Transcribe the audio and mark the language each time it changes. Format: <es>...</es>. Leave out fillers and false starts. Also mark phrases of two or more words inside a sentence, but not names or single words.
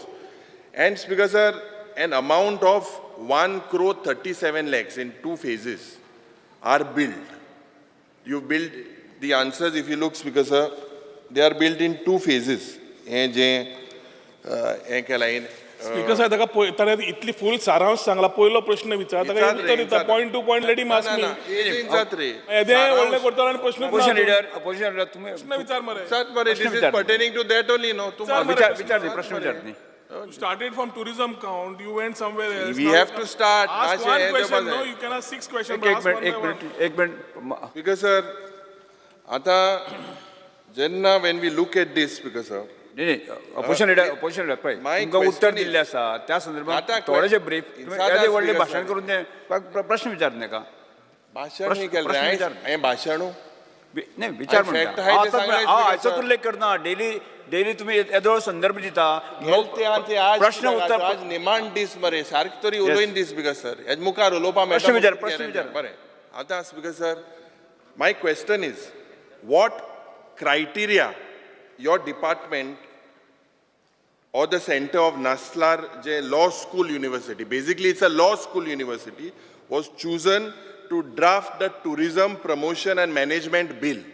<en>And Speaker sir, an amount of 1,37 lakhs in 2 phases are billed. You build the answers, if you look, Speaker sir, they are built in 2 phases. Speaker sir,</en> <kok>ताका इतली full सारांश सांगला पयलो प्रश्न विचार ताका उत्तर दिता</kok> <en>point to point let him ask me.</en> <kok>येदे व्हडले करता आनी प्रश्न</kok> <en>opposition leader तुम्ही</en> <kok>प्रश्न विचार मरे.</kok> <en>This is pertaining to that only, no?</en> <kok>विचार प्रश्न विचारनी.</kok> <en>You started from tourism count, you went somewhere else. We have to start. Ask one question, no, you can ask 6 questions.</en> <kok>एक मिनिट</kok> <en>Because sir,</en> <kok>आता जेन्ना</kok> <en>when we look at this, because sir,</en> <kok>नाही</kok> <en>opposition leader</en> <kok>पळय तुमकां उत्तर दिल्ले आसा त्या संदर्भात थोडेशे ब्रीफ येदे व्हडले भाशण करून ते प्रश्न विचारत नाका</kok> <mr>भाषण नाही केलं आहे भाषण</mr> <kok>नाही विचार म्हणटा हांव हाचोच उल्लेख करना डेली तुम्ही येदो संदर्भ दिता प्रश्न उत्तर आज निमाण दीस मरे सारके तरी उलोवन दीस</kok> <en>because sir</en> <kok>हेज मुखार उलोवपा प्रश्न विचार बरें आतां</kok> <en>because sir my question is what criteria your department or the center of Naslar Law School University, basically it's a law school university, was chosen to draft the tourism promotion and management bill.</en>